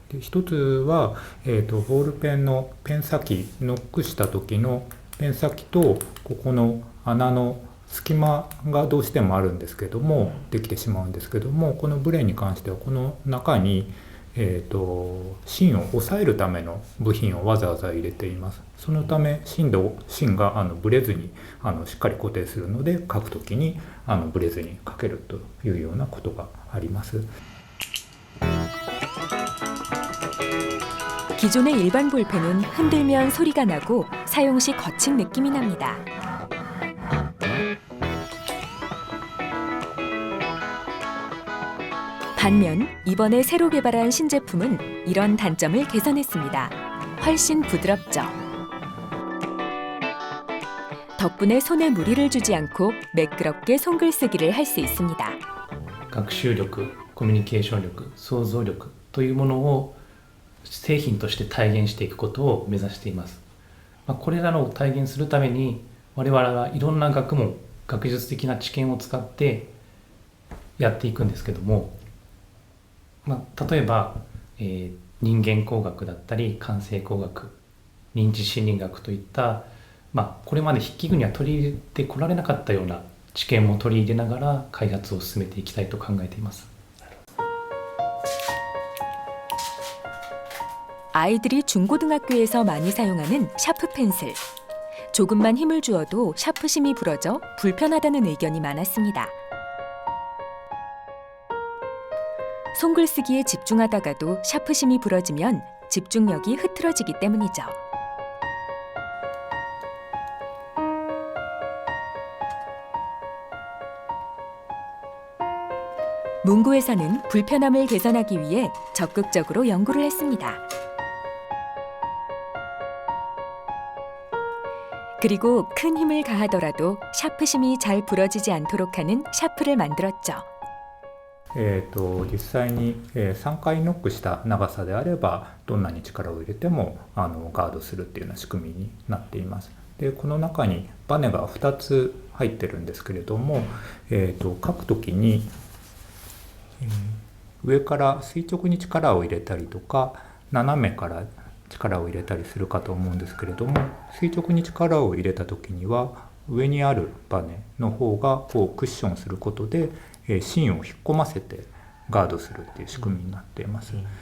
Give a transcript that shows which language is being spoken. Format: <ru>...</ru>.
<ja>で一つは、ボールペンのペン先ノックした時のペン先とここの穴の隙間がどうしてもあるんですけども、できてしまうんですけども、このブレーンに関してはこの中に芯を抑えるための部品をわざわざ入れています。そのため芯がブレずにしっかり固定するので、書くときにブレずに書けるというようなことがあります。</ja> <ko>기존의 일반 볼펜은 흔들면 소리가 나고 사용 시 거친 느낌이 납니다. 반면 이번에 새로 개발한 신제품은 이런 단점을 개선했습니다. 훨씬 부드럽죠. 덕분에 손에 무리를 주지 않고 매끄럽게 손글쓰기를 할 수 있습니다.</ko> <ja>学習力、コミュニケーション力、想像力というものを製品として体現していくことを目指しています。これらのを体現するために我々はいろんな学問、学術的な知見を使ってやっていくんですけども、例えば、人間工学だったり感性工学、認知心理学といった、これまで筆記具には取り入れてこられなかったような知見も取り入れながら開発を進めていきたいと考えています。</ja> <ko>아이들이 중고등학교에서 많이 사용하는 샤프 펜슬. 조금만 힘을 주어도 샤프심이 부러져 불편하다는 의견이 많았습니다. 손글쓰기에 집중하다가도 샤프심이 부러지면 집중력이 흐트러지기 때문이죠. 문구회사는 불편함을 개선하기 위해 적극적으로 연구를 했습니다. 그리고 큰 힘을 가하더라도 샤프심이 잘 부러지지 않도록 하는 샤프를 만들었죠.</ko> <ja>実際に3回ノックした長さであればどんなに力を入れてもガードするっていうような仕組みになっています。でこの中にバネが2つ入ってるんですけれども、書くときに、上から垂直に力を入れたりとか斜めから力を入れたりするかと思うんですけれども、垂直に力を入れたときには上にあるバネの方がこうクッションすることで芯を引っ込ませてガードするっていう仕組みになっています。</ja>